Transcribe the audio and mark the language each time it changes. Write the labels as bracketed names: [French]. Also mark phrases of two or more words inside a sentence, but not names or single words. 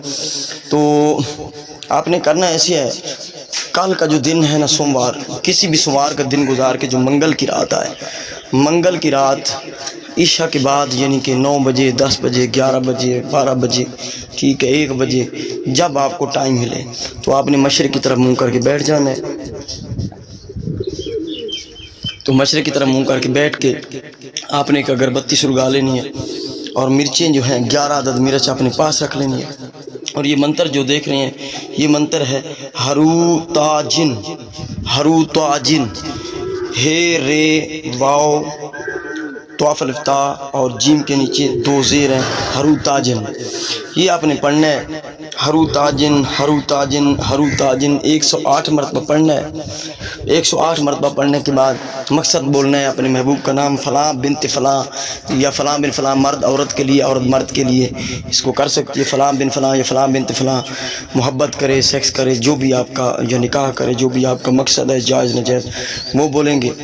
[Urdu] تو آپ نے کرنا ایسے ہے، کل کا جو دن ہے نا سوموار، کسی بھی سوموار کا دن گزار کے جو منگل کی رات آئے، منگل کی رات عشاء کے بعد، یعنی کہ 9 بجے 10 بجے 11 بجے 12 بجے، ٹھیک ہے، 1 بجے، جب آپ کو ٹائم ملے تو آپ نے مشرق کی طرف منہ کر کے بیٹھ جانا ہے۔ تو مشرق کی طرف منہ کر کے بیٹھ کے آپ نے ایک اگربتی سلگا لینی ہے اور مرچیں جو ہیں 11 عدد مرچ اپنے پاس رکھ لینی ہے۔ اور یہ منتر جو دیکھ رہے ہیں یہ منتر ہے ہرو تاجن، ہرو تاجن، ہے رے واو طواف الفتا اور جیم کے نیچے 2 زیر ہیں، ہرو تاجن، یہ آپ نے پڑھنا ہے۔ ہرو تاجن ہرو تاجن ہرو تاجن 108 مرتبہ پڑھنا ہے۔ 108 مرتبہ پڑھنے کے بعد مقصد بولنا ہے اپنے محبوب کا نام، فلاں بنت فلاں یا فلاں بن فلاں، مرد عورت کے لیے، عورت مرد کے لیے اس کو کر سکتی ہے، فلاں بن فلاں یا فلاں بنت فلاں، محبت کرے، سیکس کرے، جو بھی آپ کا یا نکاح کرے، جو بھی آپ کا مقصد ہے جائز ناجائز وہ بولیں گے۔